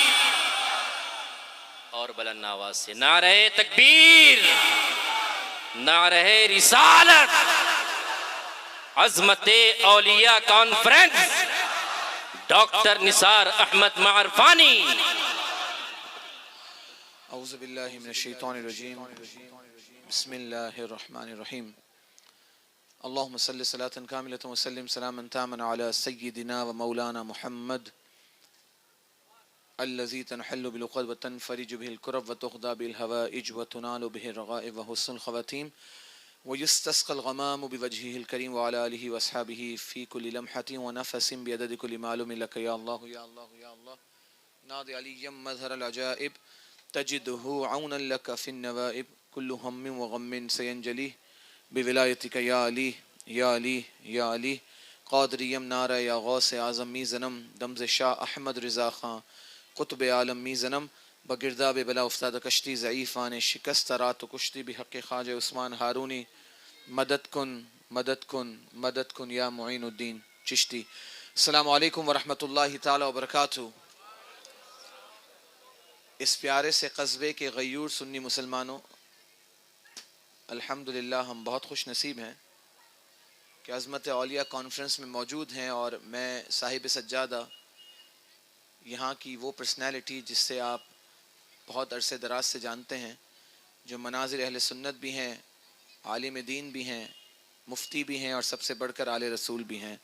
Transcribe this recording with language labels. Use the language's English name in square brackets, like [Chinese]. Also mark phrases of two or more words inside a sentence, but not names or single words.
[Urdu] اور بلند آواز سے نعرہ تکبیر، نعرہ رسالت. عظمت اولیاء کانفرنس ڈاکٹر نثار احمد معرفانی. [Arabic] اعوذ باللہ من الشیطان الرجیم. بسم اللہ الرحمن الرحیم. اللہم صلی صلاة کاملة وسلم سلاما تاما علی سیدنا و مولانا محمد الذی تنحل بالعقد وتنفرج به الكرب وتقضى بالهوائج وتنال به الرغائب وحسن الخواتیم ويستسقى الغمام بوجهه الكريم وعلى آله واصحابه في كل لمحة ونفس بعدد كل معلوم لك يا الله يا الله يا الله. ناض عليا مظهر العجائب تجده عونا لك في النوائب كل هم وغم سينجلي بولایتک یا علی یا علی یا علی. [Persian] قادریم نعرہ یا غوث اعظم می زنم دمز شاہ احمد رضا خان قطب عالم می زنم بگرداب بلا افتاد کشتی ضعیفان شکست رات و کشتی بحق خواجہ عثمان ہارونی مدد کن مدد کن مدد کن یا معین الدین چشتی. [Arabic] السلام علیکم ورحمۃ اللہ تعالی وبرکاتہ. [Urdu] اس پیارے سے قصبے کے غیور سنی مسلمانوں، الحمدللہ ہم بہت خوش نصیب ہیں کہ عظمت اولیاء کانفرنس میں موجود ہیں، اور میں صاحب سجادہ یہاں کی وہ پرسنالٹی جس سے آپ بہت عرصے دراز سے جانتے ہیں، جو مناظر اہل سنت بھی ہیں، عالم دین بھی ہیں، مفتی بھی ہیں، اور سب سے بڑھ کر آل رسول بھی ہیں.